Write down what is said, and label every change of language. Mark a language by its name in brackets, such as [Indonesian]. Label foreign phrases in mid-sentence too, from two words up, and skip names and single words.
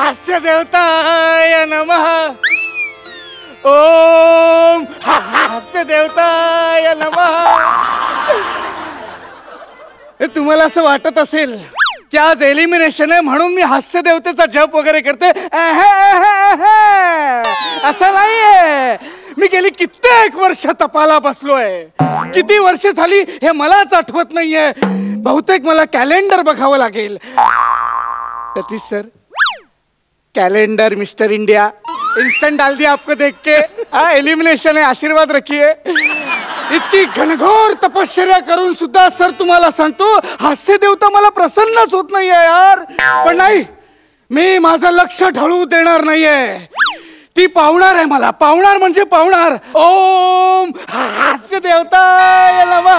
[Sanskrit] हास्य देवताय नमः. ओम हास्य देवताय नमः. [Marathi] तुम्हाला असं वाटत असेल की आज एलिमिनेशन आहे म्हणून मी हास्य देवतेचा जप वगैरे करते. असं नाहीये. मी गेली कित्येक वर्ष तपाला बसलोय. किती वर्ष झाली हे मलाच आठवत नाहीये. बहुतेक मला कॅलेंडर बघावं लागेल. सतीश सर, [Hindi] कैलेंडर मिस्टर इंडिया इंस्टेंट डाल दिया आपको देख के. हाँ, एलिमिनेशन है, आशीर्वाद रखिए. [Marathi] इतकी घनघोर तपश्चर्या करून सुद्धा सर तुम्हाला सांगतो हास्य देवता मला प्रसन्नच होत नाहीये यार. पण नाही, मी माझं लक्ष ढळू देणार नाहीये. ती पावणार आहे मला. पावणार म्हणजे पावणार. [Sanskrit] ओम हास्य देवताय नमः.